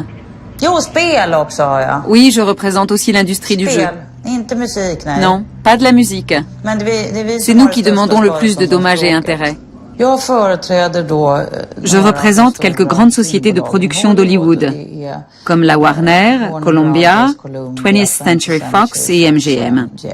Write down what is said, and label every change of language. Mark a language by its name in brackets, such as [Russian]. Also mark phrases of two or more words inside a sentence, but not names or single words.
[Swedish] Jo, spel också har jag. [French] Oui, je représente aussi l'industrie du jeu. [Swedish] Inte musik, nej. [French] Non, pas de la musique. C'est nous qui demandons le plus de dommages et intérêts. Je représente quelques grandes sociétés de production d'Hollywood, comme la Warner, Columbia, 20th Century Fox et MGM.